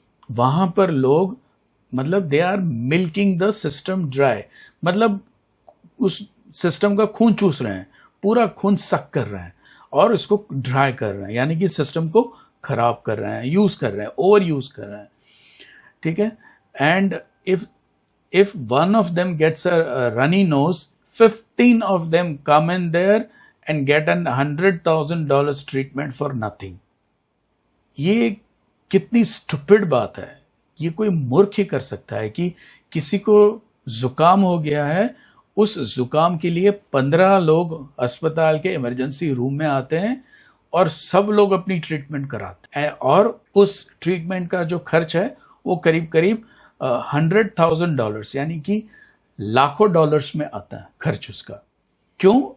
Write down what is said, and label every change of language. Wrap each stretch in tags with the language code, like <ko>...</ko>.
<hi>वहाँ पर लोग, मतलब</hi> <en>they are milking the system dry,</en> <hi>मतलब उस सिस्टम का खून चूस रहे हैं, पूरा खून सक कर रहे हैं और इसको ड्राई कर रहे हैं, यानी कि सिस्टम को खराब कर रहे हैं, यूज़ कर रहे हैं, ओवर यूज़ कर रहे हैं। ठीक है।</hi> <en>And if one of them gets a runny nose, 15 of them come in there and get an $100,000 treatment for nothing.</en> <hi>ये कितनी स्टूपिड बात है। ये कोई मूर्ख ही कर सकता है कि किसी को जुकाम हो गया है, उस जुकाम के लिए 15 लोग अस्पताल के इमरजेंसी रूम में आते हैं और सब लोग अपनी ट्रीटमेंट कराते हैं, और उस ट्रीटमेंट का जो खर्च है वो करीब करीब $100,000 यानी कि लाखों डॉलर्स में आता है खर्च उसका। क्यों?</hi>